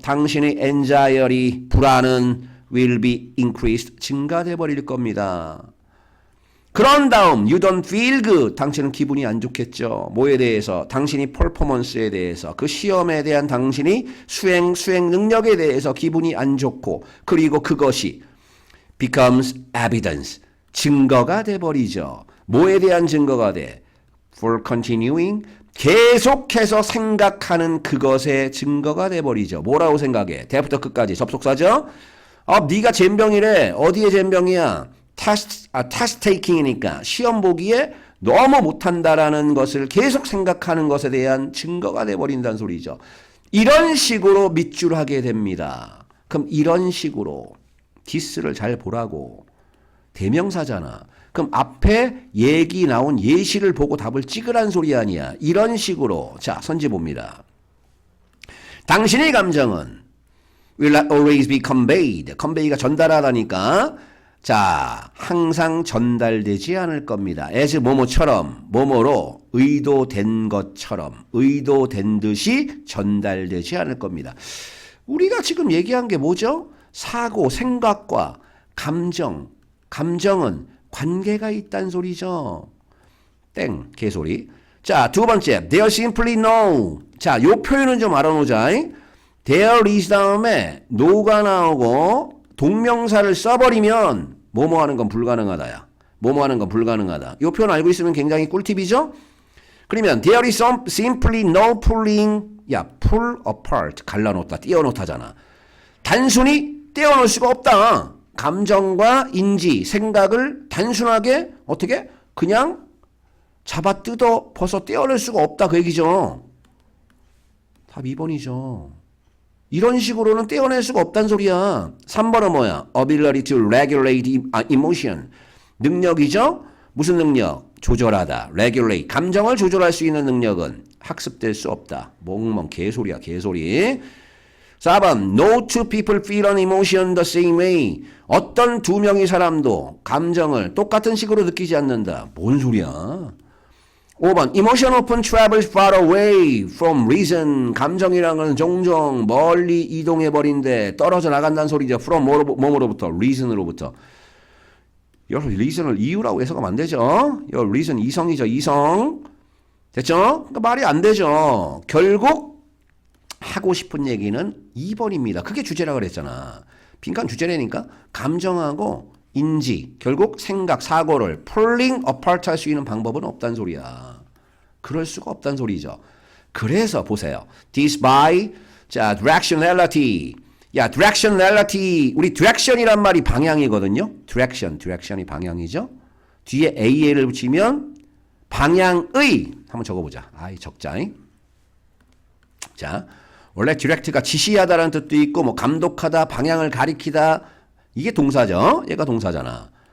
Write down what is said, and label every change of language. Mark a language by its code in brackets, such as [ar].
[ko] 당신의 anxiety, 불안은 [en] will be increased. [ko] 증가돼 버릴 겁니다. 그런 다음 [en] you don't feel good. [ko] 당신은 기분이 안 좋겠죠. 뭐에 대해서? 당신이 퍼포먼스에 대해서 그 시험에 대한 당신이 수행 능력에 대해서 기분이 안 좋고 그리고 그것이 [en] becomes evidence. [ko] 증거가 돼버리죠. 뭐에 대한 증거가 돼? [en] For continuing. [ko] 계속해서 생각하는 그것의 증거가 돼버리죠. 뭐라고 생각해? 대부터 끝까지 접속사죠. 네가 젬병이래. 어디에 젬병이야? 테스트 테이킹이니까 시험 보기에 너무 못한다라는 것을 계속 생각하는 것에 대한 증거가 돼버린다는 소리죠. 이런 식으로 밑줄 하게 됩니다. 그럼 이런 식으로 디스를 잘 보라고. 대명사잖아. 그럼 앞에 얘기 나온 예시를 보고 답을 찍으란 소리 아니야. 이런 식으로 자 선지 봅니다. 당신의 감정은 [en] will not always be conveyed. [ko] convey가 전달하다니까 자, 항상 전달되지 않을 겁니다. as 뭐뭐처럼, 뭐뭐로 의도된 것처럼, 의도된 듯이 전달되지 않을 겁니다. 우리가 지금 얘기한 게 뭐죠? 사고, 생각과 감정은 관계가 있다는 소리죠. 땡, 개소리. 자, 두 번째, [en] there simply no. [ko] 자, 요 표현은 좀 알아놓자. there is 다음에 no가 나오고 동명사를 써버리면 뭐뭐 하는 건 불가능하다야. 뭐뭐 하는 건 불가능하다. 이 표현 알고 있으면 굉장히 꿀팁이죠? 그러면 [en] there is simply no pulling. [ko] 야, pull apart. 갈라놓다, 떼어놓다잖아. 단순히 떼어놓을 수가 없다. 감정과 인지, 생각을 단순하게 어떻게? 그냥 잡아 뜯어 벗어 떼어낼 수가 없다. 그 얘기죠. 답 2번이죠. 이런 식으로는 떼어낼 수가 없다는 소리야. 3번은 뭐야? [en] ability to regulate emotion. [ko] 능력이죠? 무슨 능력? 조절하다. regulate. 감정을 조절할 수 있는 능력은 학습될 수 없다. 멍멍 개소리야, 개소리. [en] 4번 no two people feel an emotion the same way. [ko] 어떤 두 명의 사람도 감정을 똑같은 식으로 느끼지 않는다. 뭔 소리야? [en] 5번 emotion often travels far away from reason. [ko] 감정이라는 건 종종 멀리 이동해버린데 떨어져 나간다는 소리죠. from 뭐로부터? reason으로부터. 여러분 reason을 이유라고 해석하면 안 되죠. 이 reason 이성이죠. 이성. 됐죠? 그러니까 말이 안 되죠. 결국 하고 싶은 얘기는 2번입니다. 그게 주제라 그랬잖아. 빈칸 주제라니까 감정하고 인지, 결국 생각, 사고를 pulling apart 할 수 있는 방법은 없다는 소리야. 그럴 수가 없다는 소리죠. 그래서 보세요. [en] this by 자 directionality. [ko] 야 directionality. 우리 direction이란 말이 방향이거든요. direction이 방향이죠. 뒤에 AL을 붙이면 방향의 한번 적어보자. 아이 적자잉. 자 원래 direct가 지시하다라는 뜻도 있고 뭐 감독하다, 방향을 가리키다 이게 동사죠. 얘가 동사잖아.